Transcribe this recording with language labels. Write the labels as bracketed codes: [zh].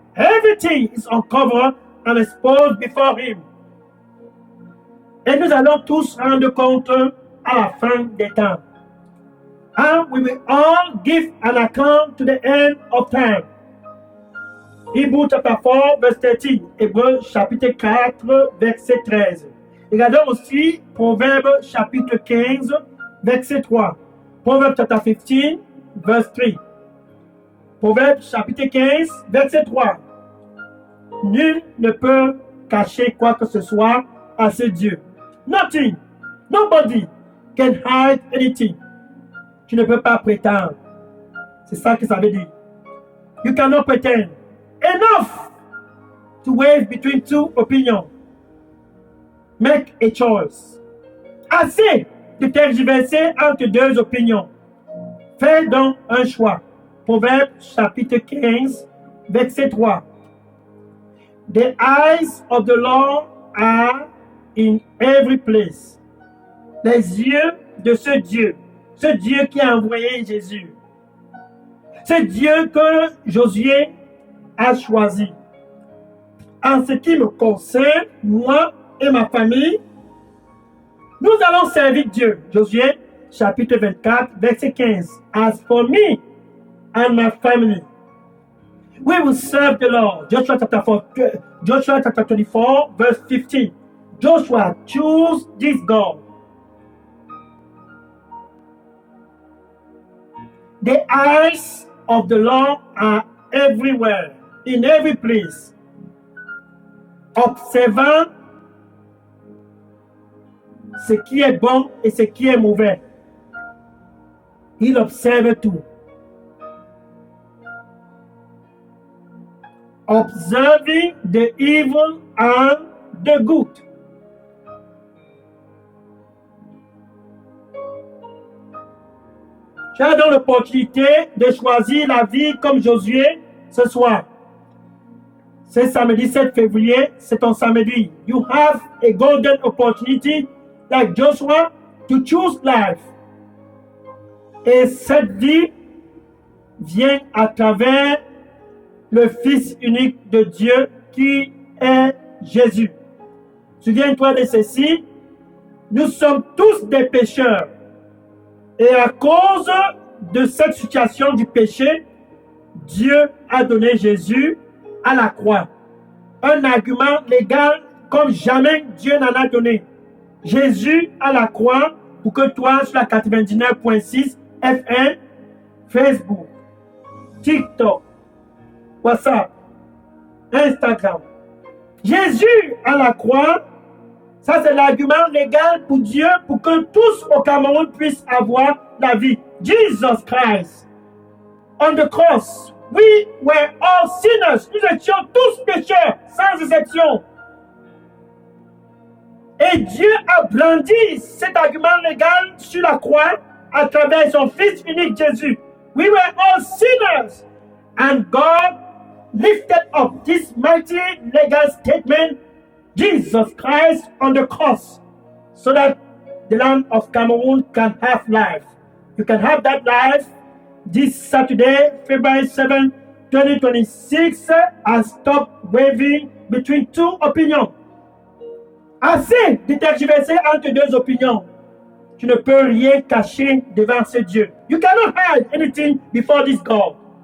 [en] Everything is uncovered and exposed before Him. [fr] Et nous allons tous rendre compte à la fin des temps. [en] And we will all give an account to the end of time. [fr] Hébreux chapter 4, verset 13. Hébreux chapitre 4, verset 13. Regardons aussi Proverbe chapitre 15, verset 3. Proverbe chapter 15, verset 3. Proverbe chapitre 15, verset 3. Nul ne peut cacher quoi que ce soit à ce Dieu. [en] Nothing, nobody can hide anything. [fr] Tu ne peux pas prétendre. C'est ça que ça veut dire. [en] You cannot pretend. Enough to wave between two opinions. Make a choice. [fr] Assez de tergiverser entre deux opinions. Fais donc un choix. Proverbe chapitre 15, verset 3. [en] The eyes of the Lord are in every place. [fr] Les yeux de ce Dieu qui a envoyé Jésus, ce Dieu que Josué a choisi. En ce qui me concerne, moi et ma famille, nous allons servir Dieu. Josué chapitre 24, verset 15. [en] As for me and my family, we will serve the Lord. Joshua chapter 24, verse 15. Joshua, choose this God. The eyes of the Lord are everywhere, in every place, [fr] observant ce qui est bon et ce qui est mauvais. Il observe tout. [en] Observing the evil and the good. [fr] Tu as donc l'opportunité de choisir la vie comme Josué ce soir. C'est samedi 7 février, c'est ton samedi. [en] You have a golden opportunity like Joshua to choose life. [fr] Et cette vie vient à travers le Fils unique de Dieu qui est Jésus. Souviens-toi de ceci, nous sommes tous des pécheurs. Et à cause de cette situation du péché, Dieu a donné Jésus à la croix. Un argument légal comme jamais Dieu n'en a donné. Jésus à la croix pour que toi, sur la 99.6 FM, Facebook, TikTok, WhatsApp, Instagram. Jésus à la croix, ça c'est l'argument légal pour Dieu pour que tous au Cameroun puissent avoir la vie. [en] Jesus Christ, on the cross, we were all sinners. [fr] Nous étions tous pécheurs, sans exception. Et Dieu a brandi cet argument légal sur la croix à travers son Fils unique Jésus. [en] We were all sinners. And God lifted up this mighty legal statement, Jesus Christ on the cross, so that the land of Cameroon can have life. You can have that life this Saturday, February 7, 2026, I stop wavering between two opinions. [fr] Assez de tergiverser entre deux opinions. Tu ne peux rien cacher devant ce Dieu. [en] You cannot hide anything before this God.